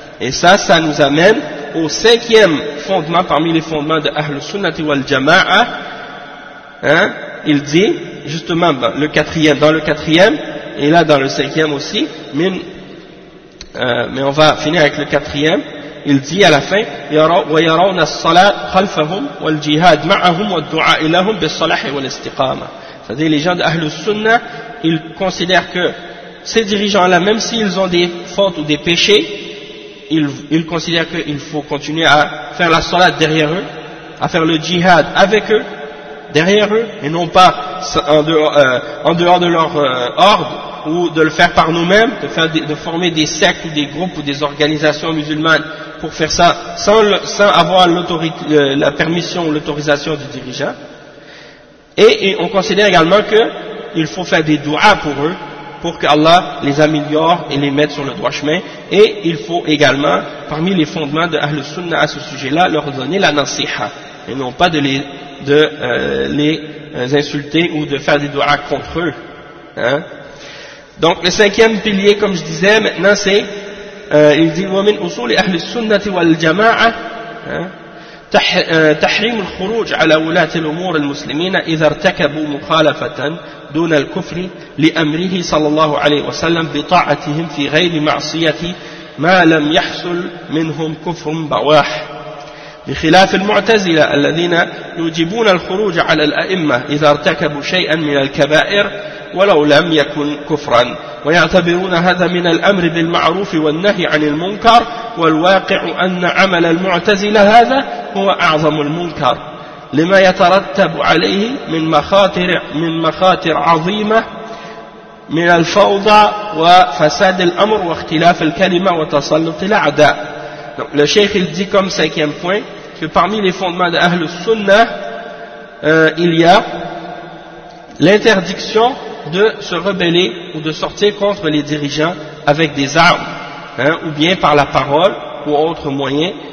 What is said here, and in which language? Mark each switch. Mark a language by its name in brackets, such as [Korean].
[French] Et ça nous amène au cinquième fondement parmi les fondements de Ahl Sunnah wal Jama'ah. Hein, il dit justement dans le quatrième et là dans le cinquième aussi, mais on va finir avec le quatrième. Il dit à la fin, [Arabic] وَيَرَوْنَ الصَّلَاةِ خَلْفَهُمْ وَالْجِهَادِ مَعَهُمْ وَالدُّعَاءِ إِلَهُمْ بِالصَّلَاحِ وَالْاِسْتِقَامَةِ. [French] C'est-à-dire les gens d'Ahl Sunnah, ils considèrent que ces dirigeants-là, même s'ils ont des fautes ou des péchés, ils considèrent qu'il faut continuer à faire la salat derrière eux, à faire le djihad avec eux, derrière eux, et non pas en dehors de leur ordre, ou de le faire par nous-mêmes, de former des sectes ou des groupes ou des organisations musulmanes pour faire ça sans avoir la permission ou l'autorisation du dirigeant. Et on considère également qu'il faut faire des du'as pour eux, pour qu'Allah les améliore et les mette sur le droit chemin. Et il faut également, parmi les fondements de Ahl Sunnah à ce sujet-là, leur donner la nasiha, et non pas de les insulter ou de faire des du'as contre eux. Hein? Donc le cinquième pilier, comme je disais maintenant, c'est, il dit, « Wa min usuli Ahl Sunnah wal Jama'a [Arabic] » تحريم الخروج على ولاة الأمور المسلمين إذا ارتكبوا مخالفة دون الكفر لأمره صلى الله عليه وسلم بطاعتهم في غير معصية ما لم يحصل منهم كفر بواح بخلاف المعتزلة الذين يوجبون الخروج على الأئمة إذا ارتكبوا شيئا من الكبائر ولو لم يكن كفرا ويعتبرون هذا من الأمر بالمعروف والنهي عن المنكر والواقع أن عمل المعتزلة هذا هو أعظم المنكر لما يترتب عليه من مخاطر عظيمة من الفوضى وفساد الأمر واختلاف الكلمة وتسلط الأعداء. [French] Donc, le Cheikh il dit comme cinquième point que parmi les fondements d'Ahl Sunnah, il y a l'interdiction de se rebeller ou de sortir contre les dirigeants avec des armes, hein, ou bien par la parole ou autre moyen,